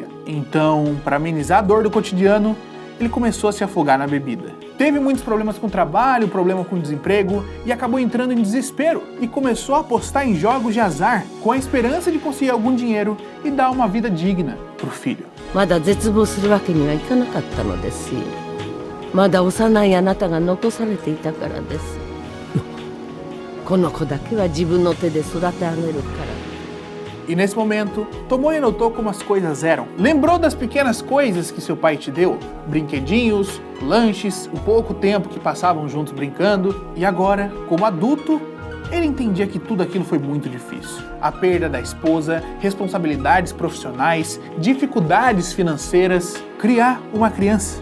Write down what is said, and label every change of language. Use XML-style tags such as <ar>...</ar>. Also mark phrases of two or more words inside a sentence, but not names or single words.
<pt>Então, para amenizar a dor do cotidiano, ele começou a se afogar na bebida. Teve muitos problemas com o trabalho, problema com o desemprego e acabou entrando em desespero e começou a apostar em jogos de azar com a esperança de conseguir algum dinheiro e dar uma vida digna pro filho.</pt> <ja>まだ絶望するわけにはいかなかったのですよ。まだ幼いあなたが残されていたからです。この子だけは自分の手で育て上げるから。</ja> <pt>E nesse momento, Tomoya notou como as coisas eram. Lembrou das pequenas coisas que seu pai te deu, brinquedinhos, lanches, o pouco tempo que passavam juntos brincando. E agora, como adulto, ele entendia que tudo aquilo foi muito difícil. A perda da esposa, responsabilidades profissionais, dificuldades financeiras, criar uma criança.</pt>